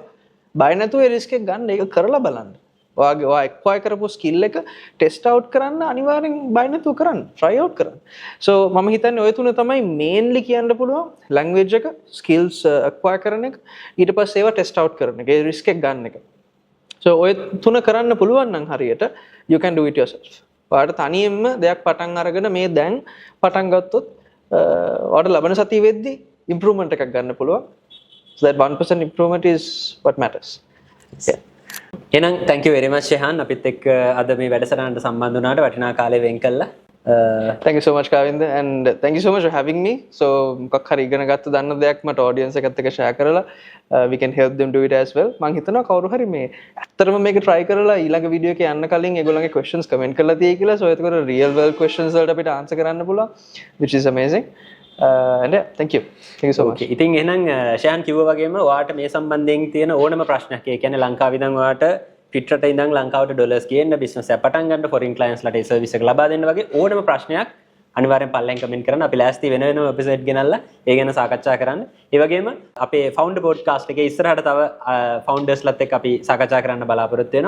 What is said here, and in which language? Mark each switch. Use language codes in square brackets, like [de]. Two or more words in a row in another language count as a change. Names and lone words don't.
[si] බය නැතුව ඒ risk එක ගන්න, ඒක කරලා බලන්න. ඔයා acquire කරපු skill එක [en] test out [si] කරන්න අනිවාර්යෙන් බය නැතුව කරන්න. [en] try out [si] කරන්න. so මම හිතන්නේ ඔය තුන තමයි mainly කියන්න පුළුවන් language එක, skills acquire කරන එක, ඊට පස්සේ ඒවා [en] test out [si] කරන එක, ඒ risk එක ගන්න එක. so ඔය තුන කරන්න පුළුවන් නම් හරියට [en] you can do it yourself. [si] ඔයාට තනියෙන්ම දෙයක් පටන් අරගෙන මේ දැන් පටන් ගත්තොත් ඔයාට ලබන සතිය වෙද්දී improvement එකක් ගන්න පුළුවන්. [en] so that 1% improvement is what matters. yeah. [si] එහෙනම් [en] thank you very much [si] ෂෙහාන් අපිත් එක්ක අද මේ වැඩසටහනට සම්බන්ධ වුණාට වටිනා කාලය වෙන් කළා. [en] thank you so much Kavinda and thank you so much for having me. [si] so මොකක් හරි ඉගෙන ගත්ත දන්න දෙයක් මට audience එකත් එක්ක share කරලා [en] we can help them do it as well. [si] මම හිතනවා කවුරු හරි මේ ඇත්තටම මේක try කරලා ඊළඟ වීඩියෝ එක යන්න කලින් ඒගොල්ලන්ගේ [en] questions comment [si] කරලා තියෙයි කියලා. [en] so එතකොට real world questions [si] වලට අපිට [en] answer [si] කරන්න පුළුවන් [en] which is amazing. and yeah, thank you so much. [si] ඉතින් එහෙනම් ෂෙහාන් කිව්වා වගේම ඔයාට මේ සම්බන්ධයෙන් තියෙන ඕනම ප්‍රශ්නයක් ඒ කියන්නේ ලංකාවේ ඉඳන් ඔයාට පිටරට ඉඳන් ලංකාවට ඩොලර්ස් ගේන්න බිස්නස් එක පටන් ගන්න [en] foreign clients [si] ලට ඒ සර්විස් එක ලබා දෙන්න වගේ ඕනම ප්‍රශ්නයක් අනිවාර්යෙන් පල්ලෙන් කමෙන්ට් කරන්න. අපි ලෑස්ති වෙන වෙනම එපිසෝඩ් ගෙනල්ලා ඒ ගැන සාකච්ඡා කරන්න. ඒ වගේම අපේ [en] founder podcast [si] එකේ ඉස්සරහට තව ෆවුන්ඩර්ස්ලත් එක්ක අපි සාකච්ඡා කරන්න බලාපොරොත්තු වෙනවා.